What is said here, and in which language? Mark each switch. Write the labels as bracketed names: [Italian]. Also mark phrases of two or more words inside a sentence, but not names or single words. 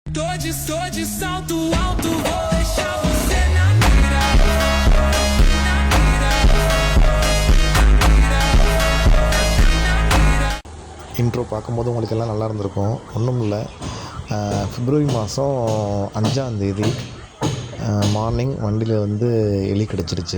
[Portuguese] Tô de salto alto, vou deixar você na mira. [Tamil] இன்ட்ரோ பார்க்கும்போது உங்களுக்கு எல்லாம் நல்லா இருந்திருக்கும். ஒன்றும் இல்லை, பிப்ரவரி மாதம் 5ஆம் தேதி மார்னிங் வண்டியில் வந்து எலி கடிச்சிருச்சு.